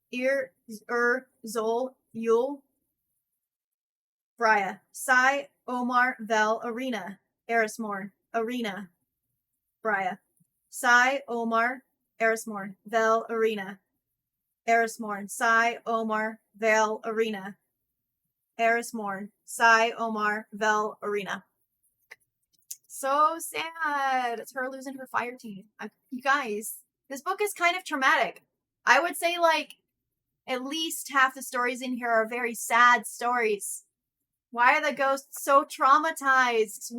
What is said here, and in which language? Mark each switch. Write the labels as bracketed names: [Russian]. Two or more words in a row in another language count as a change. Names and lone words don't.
[English] Zol, Yul. Brya. Sai. Omar. Vel. Arena. Erismorn. Arena. Brya. Sai. Omar. Erismorn. Vel. Arena. Erismorn. Sai. Omar. Vel. Arena. Erismorn. Sai. Omar. Vel. Arena. So sad. It's her losing her fire team. You guys, this book is kind of traumatic. I would say, like, at least half the stories in here are very sad stories. Why are the ghosts so traumatized?